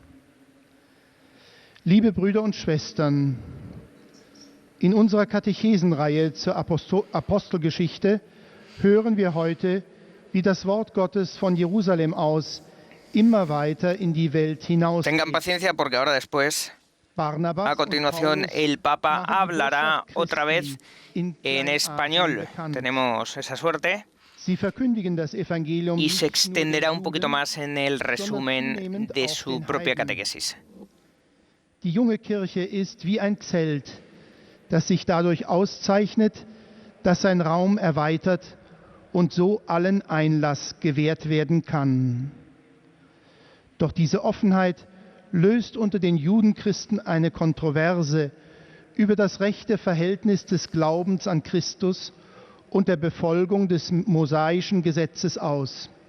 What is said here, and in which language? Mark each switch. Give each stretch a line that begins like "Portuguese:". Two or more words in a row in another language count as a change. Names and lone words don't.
German: Liebe Brüder und Schwestern, in unserer Katechesenreihe zur Apostelgeschichte hören wir heute, wie das Wort Gottes von Jerusalem aus immer weiter in die Welt hinaus.
Spanish: Tengan paciencia porque ahora después, a continuación, el Papa hablará otra vez en español. Tenemos esa suerte. Y se extenderá un poquito más en el resumen de su propia catequesis.
German: Die junge Kirche ist wie ein Zelt, das sich dadurch auszeichnet, dass sein Raum erweitert und so allen Einlass gewährt werden kann. Doch diese Offenheit löst unter den Judenchristen eine Kontroverse über das rechte Verhältnis des Glaubens an Christus und der Befolgung des mosaischen Gesetzes aus.